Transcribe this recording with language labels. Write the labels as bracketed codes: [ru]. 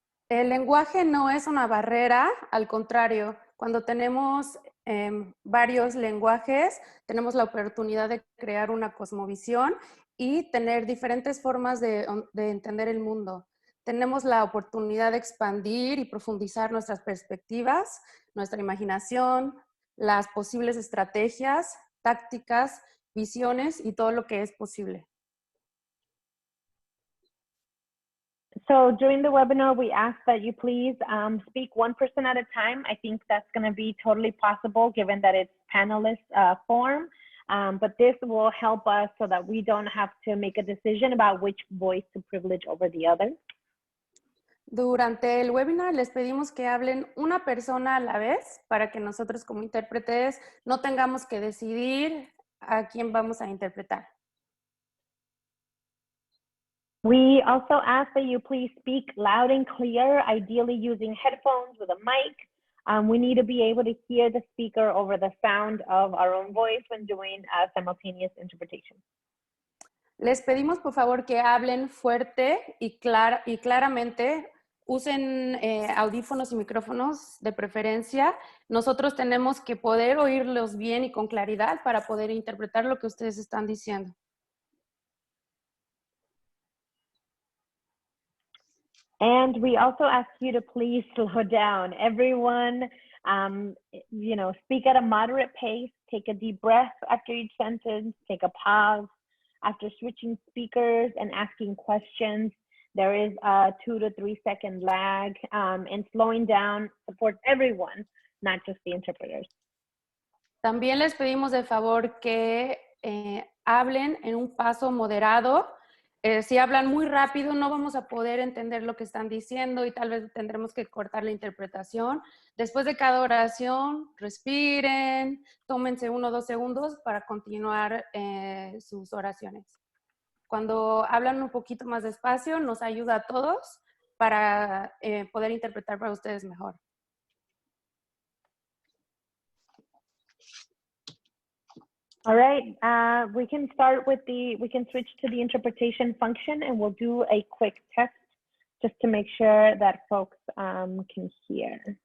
[es] El lenguaje no es una barrera, al contrario, cuando tenemos varios lenguajes, tenemos la oportunidad de crear una cosmovisión y tener diferentes formas de entender el mundo. Tenemos la oportunidad de expandir y profundizar nuestras perspectivas, nuestra imaginación, las posibles estrategias, tácticas, visiones y todo lo que es posible. [en] So during the webinar, we ask that you please speak one person at a time. I think that's going to be totally possible given that it's panelist form. But this will help us so that we don't have to make a decision about which voice to privilege over the other. [es] Durante el webinar les pedimos que hablen una persona a la vez para que nosotros como intérpretes no tengamos que decidir a quién vamos a interpretar. [en] We also ask that you please speak loud and clear, ideally using headphones with a mic. We need to be able to hear the speaker over the sound of our own voice when doing simultaneous interpretation. [es] Les pedimos por favor que hablen fuerte y claramente, usen audífonos y micrófonos de preferencia. Nosotros tenemos que poder oírlos bien y con claridad para poder interpretar lo que ustedes están diciendo. And we also ask you to please slow down. Everyone, you know, speak at a moderate pace, take a deep breath after each sentence, take a pause after switching speakers and asking questions. There is a 2 to 3 second lag, and slowing down supports everyone, not just the interpreters. También les pedimos de favor que hablen en un paso moderado. Si hablan muy rápido no vamos a poder entender lo que están diciendo y tal vez tendremos que cortar la interpretación. Después de cada oración, respiren, tómense 1 o 2 segundos para continuar sus oraciones. Cuando hablan un poquito más despacio, nos ayuda a todos para poder interpretar para ustedes mejor. [en] All right, we can switch to the interpretation function and we'll do a quick test just to make sure that folks can hear.